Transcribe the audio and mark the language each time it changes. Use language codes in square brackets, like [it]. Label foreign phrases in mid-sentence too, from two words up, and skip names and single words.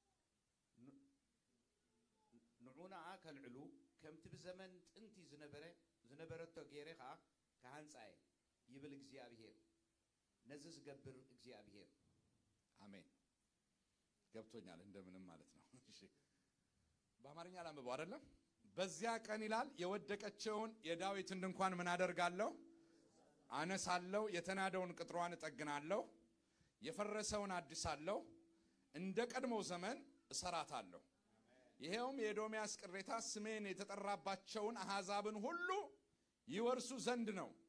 [ti] ንዑናኣ ከልዕሉ ከምቲ ብዘመን ጥንቲ ዝነበረቶ ገይረ ከዓ ካሃንጻየ ይብል እግዚአብሔር። ነዚ ዝገብር እግዚአብሔር። [am] አሜን። ገብቶኛል እንደምንም ማለት ነው። እሺ በአማርኛ ላንብበው አይደለም? በዚያ ቀን ይላል የወደቀችውን የዳዊትን ድንኳን ምን አደርጋለሁ? አነሳለሁ። የተናደውን ቅጥሯን እጠግናለሁ። የፈረሰውን አድሳለሁ። እንደ ቀድሞው ዘመን እሰራታለሁ። ይሄውም የኤዶምያስ ቅሬታ ስሜን የተጠራባቸውን አሕዛብን ሁሉ ይወርሱ ዘንድ ነው